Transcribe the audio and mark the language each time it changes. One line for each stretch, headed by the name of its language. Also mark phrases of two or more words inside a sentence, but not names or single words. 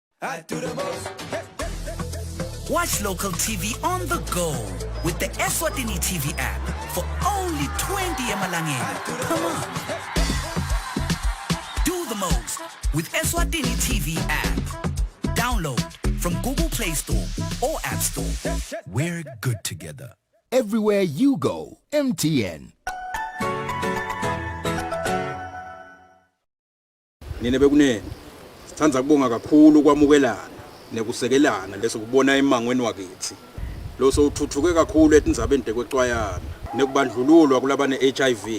English: Watch local TV on the go with the Eswatini TV app for only 20 emalangeni. Come on. Do the most with Eswatini TV app. Download from Google Play Store or App Store. We're good together. Everywhere you go, MTN.
Swati: Nine bekunene. Sithanda kubonga kakhulu kwamukelana nekusekelana lesokubona emangweni wakithi. Lo sothuthuke kakhulu etindzabeni tekweCwayana nekubandlululwa kulabane HIV.